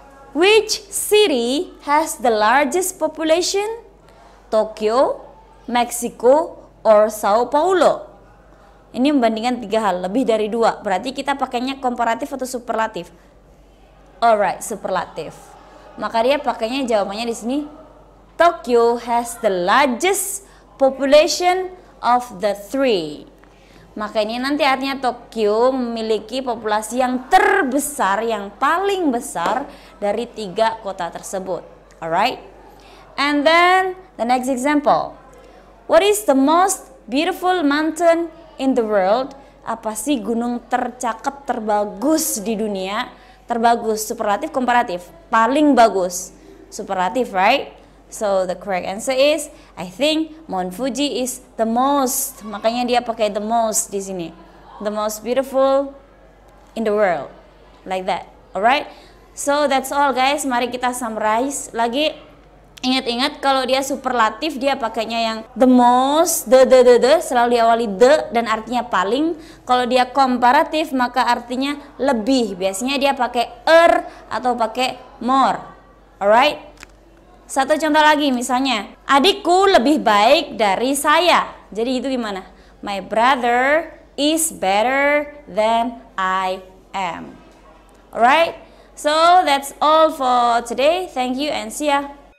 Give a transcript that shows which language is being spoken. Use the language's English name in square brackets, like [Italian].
[English] Which city has the largest population? Tokyo, Mexico, or Sao Paulo? [Indonesian] Ini membandingkan tiga hal, lebih dari dua. Berarti kita pakainya komparatif atau superlatif? Alright, superlatif. Maka dia pakainya jawabannya di sini. [English] Tokyo has the largest population of the three. [Indonesian] Maka ini nanti artinya Tokyo memiliki populasi yang terbesar, yang paling besar dari tiga kota tersebut. [English] Alright. And then the next example. What is the most beautiful mountain in the world? [Indonesian] Apa sih gunung tercakep terbagus di dunia? Terbagus, superlatif, komparatif. Paling bagus, superlatif, right? [English] So the correct answer is, I think Mount Fuji is the most. [Indonesian] Makanya dia pakai the most di sini. [English] The most beautiful in the world, like that. Alright. So that's all guys. [Indonesian] Mari kita summarize lagi. Ingat-ingat kalau dia superlatif dia pakainya yang the most, the selalu diawali the dan artinya paling. Kalau dia komparatif maka artinya lebih. Biasanya dia pakai atau pakai more. Alright. Satu contoh lagi misalnya, adikku lebih baik dari saya. Jadi itu gimana? [English] My brother is better than I am. Alright, so that's all for today. Thank you and see ya.